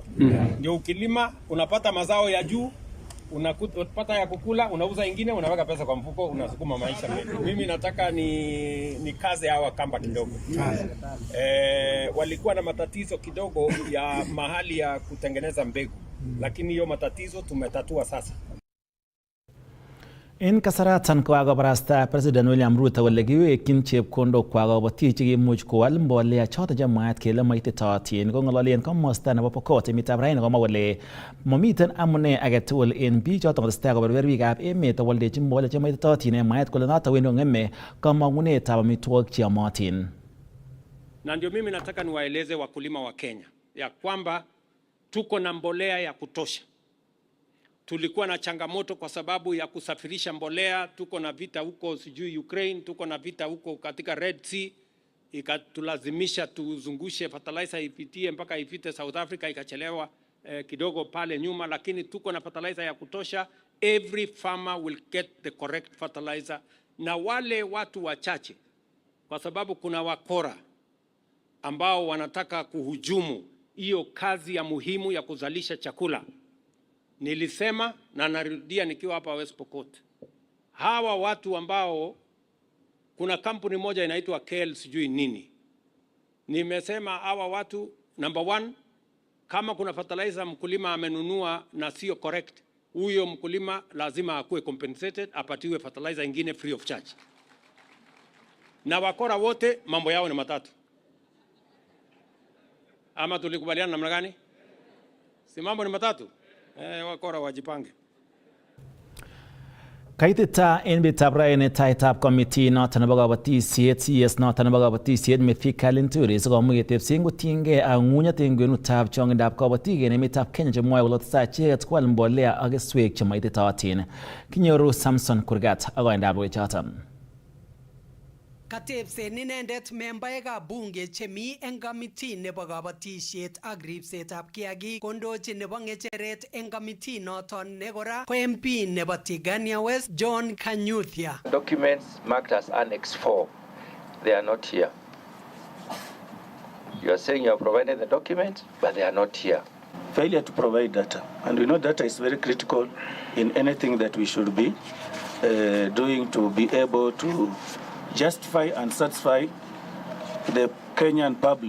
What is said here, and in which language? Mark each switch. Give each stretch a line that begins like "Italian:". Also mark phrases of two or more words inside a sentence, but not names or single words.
Swahili: Ndio ukilima unapata mazao ya juu, unapata ya kukula, unauza ingine, unaweka pesa kwa mfuko, unasukuma maisha mbele. Mimi nataka ni kazi hawa kamba kidogo. Walikuwa na matatizo kidogo ya mahali ya kutengeneza mbegu, lakini hiyo matatizo tumetatua sasa.
Kalenjin: En kasaratan kokakobarasta President William Ruto kole kiwekyin chepkondok kobotik chekimuch koal mbolea choton chemwaat kele maititootin kong'ololen komosta nebo Pokot emetab raini komwa kole momiten amune agetugul en biik choton kotestai koberber biikab emet awoldechi mbolea chemaititootin en mwaet kole noton wendi kong'eme kamang'unetab amitwogik cheyomotin.
Swahili: Na ndio mimi nataka niwaeleze wakulima wa Kenya ya kwamba tuko na mbolea ya kutosha. Tulikuwa na changamoto kwa sababu ya kusafirisha mbolea, tuko na vita huko sijui Ukraine, tuko na vita huko katika Red Sea, ikatulazimisha tuzungushe fertilizer ipitie mpaka ifite South Africa, ikachelewa kidogo pale nyuma, lakini tuko na fertilizer ya kutosha.
English: Every farmer will get the correct fertilizer.
Swahili: Na wale watu wachache, kwa sababu kuna wakora ambao wanataka kuhujumu hiyo kazi ya muhimu ya kuzalisha chakula. Nilisema na narudia nikiwa hapa West Pokot. Hawa watu ambao kuna kampuni moja inaitwa KL sijui nini. Nimesema hawa watu
English: number one,
Swahili: kama kuna fertilizer mkulima amenunua na sio correct, huyo mkulima lazima akuwe compensated, apatiwe fertilizer ingine
English: free of charge.
Swahili: Na wakora wote mambo yao ni matatu. Ama tulikubaliana namna gani? Si mambo ni matatu? Wakora wajipange.
Kalenjin: Kaitita en bitab raini taitab committee noton nebo kabatisiet CS noton nebo kabatisiet Mithika Linturi sikomuch ketebsen kotiengei ak ng'unyet en kwenutab chong'indab kabatik en emetab Kenya chemwoe kole tesetai icheket koal mbolea ak keswek chemaititootin. Kinyoru Samson Kurgat ak koindab logoichoton. Katebsen inendet membaekab bunge chemi eng kamiti nebo kabatisiet ak ripsetab kiagik kondochi nebo ng'echeret eng kamiti noton ne kora ko MP nebo Tigania West John Kanyuthia.
English: Documents marked as Annex 4, they are not here. You are saying you have provided the documents, but they are not here. Failure to provide data, and we know data is very critical in anything that we should be doing to be able to justify and satisfy the Kenyan public.